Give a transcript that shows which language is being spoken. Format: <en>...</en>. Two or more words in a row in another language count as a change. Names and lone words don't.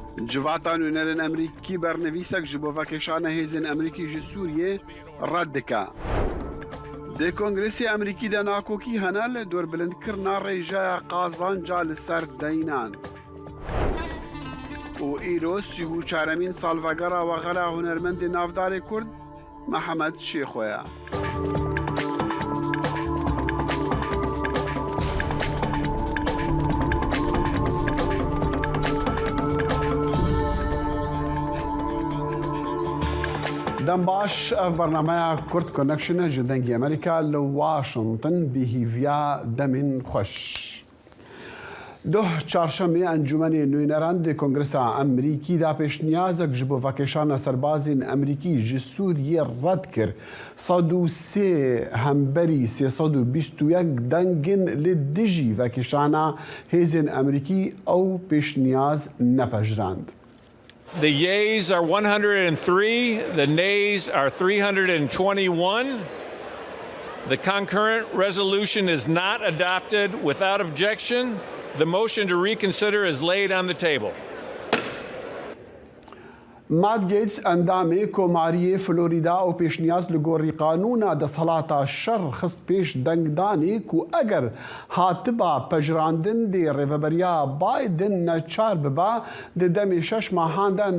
<ku>جواتان ونرن امریکی برنویسک جبو وکشان هیزن امریکی جی سوریه رد دکا. ده کنگرسی امریکی ده ناکوکی هنال دور بلند کرنا ریجا قازانجا لسر دینان. و ایرو 34مین سالوگرا و غلا هنرمند نافدار کرد محمد شیخویا. دم باش برنامه کرد کنکشن جدنگی امریکا لواشنطن بهیویا دمین خوش. ده چهارشنبه انجمن نوینران کنگرس امریکی دا پیشنیازک جبو وکشان سربازین امریکی جی سوریه رد کر 103 همبری 321 دنگن لدجی وکشانا هیزن امریکی او پیشنیاز نپجراند.</ku> <en>The yeas are 103, the nays are 321. The concurrent resolution is not adopted without objection. The motion to reconsider is laid on the table.</en> <ku>مات گیتس اندامی کوماری فلوریدا و پیشنیاز لگوری قانونا دستهلاتا شر خست پیش دنگدانی کو اگر هاتبا پجراندن دی ریوبریا بایدن نچار ببا دی دمی شش ماهان دا</ku>